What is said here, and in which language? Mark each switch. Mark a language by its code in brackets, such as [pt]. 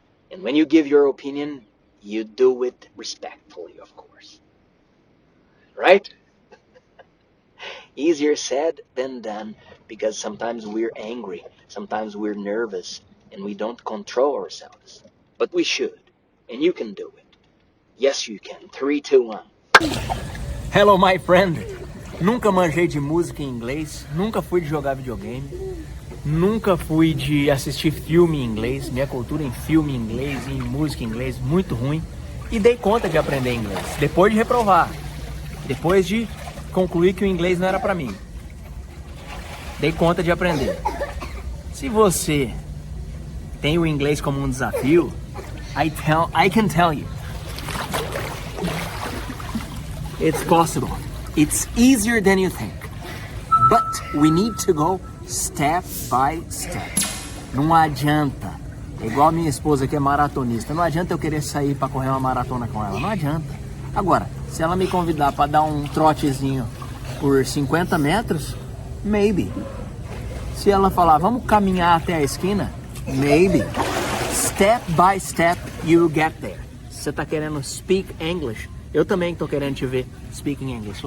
[en] And when you give your opinion, you do it respectfully, of course. Right? Easier said than done, because sometimes we're angry, sometimes we're nervous, and we don't control ourselves. But we should, and you can do it. Yes, you can. 3, 2, 1. Hello, my friend. [pt] Nunca manjei de música em inglês, nunca fui de jogar videogame, nunca fui de assistir filme em inglês, minha cultura em filme em inglês e em música em inglês muito ruim, e dei conta de aprender inglês, depois de reprovar, depois de concluir que o inglês não era para mim. Dei conta de aprender. Se você tem o inglês como um desafio, [en] I can tell you, it's possible. It's easier than you think. But we need to go step by step. [pt] Não adianta. É igual a minha esposa que é maratonista. Não adianta eu querer sair para correr uma maratona com ela. Não adianta. Agora, se ela me convidar para dar um trotezinho por 50 metros, Maybe. Se ela falar, vamos caminhar até a esquina, maybe. [en] Step by step, you will get there. [pt] Você tá querendo [en] speak English? [pt] Eu também tô querendo te ver [en] speaking English.